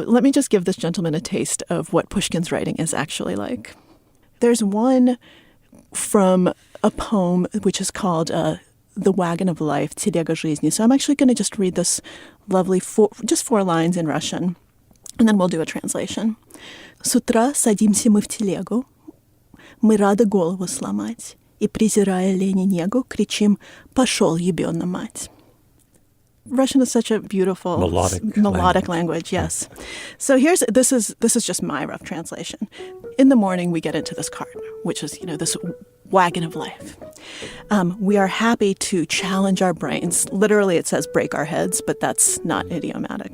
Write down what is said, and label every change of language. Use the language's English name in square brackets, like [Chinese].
[English] let me just give this gentleman a taste of what Pushkin's writing is actually like. There's one from a poem which is called The Wagon of Life, [Russian] Телега жизни. [English] So I'm actually going to just read this lovely just 4 lines in Russian, and then we'll do a translation. [Russian] С утра садимся мы в телегу, мы рады голову сломать, и, презирая лень и негу, кричим «Пошел, ебёна мать». [English] Russian is such a beautiful melodic language. Yes. So this is just my rough translation. In the morning, we get into this cart, which is, this wagon of life. We are happy to challenge our brains. Literally, it says break our heads, but that's not idiomatic.